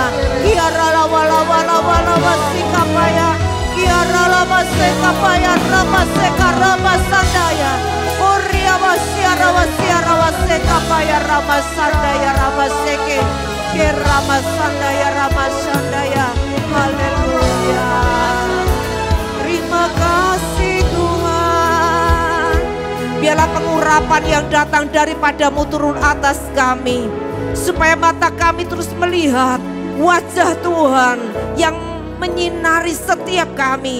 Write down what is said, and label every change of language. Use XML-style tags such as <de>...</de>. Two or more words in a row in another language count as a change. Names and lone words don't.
<id>Kia rala wala wala wala wasikapa ya. Kia rala wasekapa ya rama seka rama sandaya. Oria wasiara wasiara wasekapa ya rama sandaya rama seke. Kia rama sandaya rama sandaya. Haleluya. Terima kasih Tuhan. Biarlah pengurapan yang datang daripada-Mu turun atas kami. Supaya mata kami terus melihat wajah Tuhan yang menyinari setiap kami.</id>